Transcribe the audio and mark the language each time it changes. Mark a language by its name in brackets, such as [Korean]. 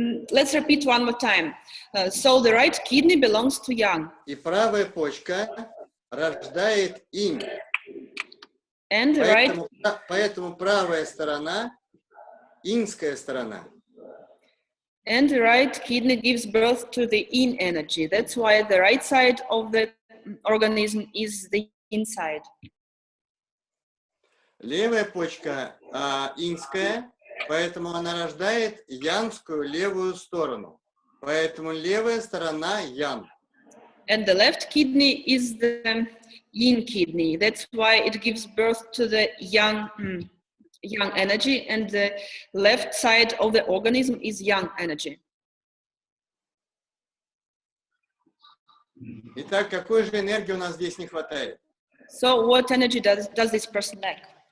[English] Let's repeat one more time. So the right kidney belongs to yang. [Russian] И правая почка рождает инь. [English] And [Russian] поэтому правая сторона иньская сторона. [English] And the right kidney gives birth to the yin energy. That's why the right side of the organism is the inside. [Russian] Левая почка иньская, поэтому она рождает янскую левую сторону. Поэтому левая сторона ян. [English] And the left kidney is the yin kidney. That's why it gives birth to the yang energy, and the left side of the organism is yang energy. [Russian] Итак, какой же энергии у нас здесь не хватает? [English] So what energy does this person lack?